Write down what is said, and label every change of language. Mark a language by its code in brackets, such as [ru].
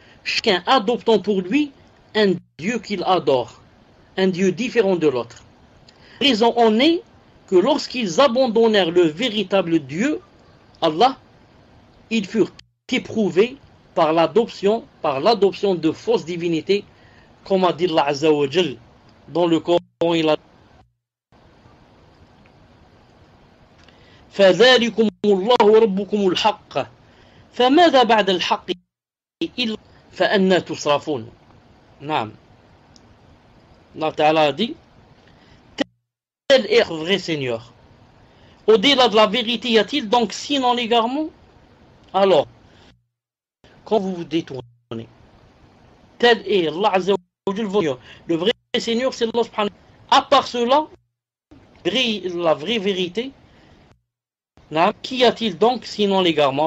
[fr] Chacun adoptant pour lui un Dieu qu'il adore, un Dieu différent de l'autre. La raison en est que lorsqu'ils abandonnèrent le véritable Dieu, Allah, ils furent éprouvés par l'adoption de fausses divinités, comme a dit Allah Azza wa Jal dans le Coran. Il a [ar] فذلكم الله ربكم الحق فماذا بعد الحق إلا فأنا تصرفون. نعم. [fr] Allah Ta'ala a dit, tel est le vrai Seigneur. Au-delà de la vérité, y a-t-il donc sinon l'égarement? Alors, quand vous vous détournez, tel est Allah Azza wa Jal, le vrai Seigneur, c'est Allah subhanahu wa ta'ala. À part cela, la vraie vérité, qu'y a-t-il donc sinon l'égarement?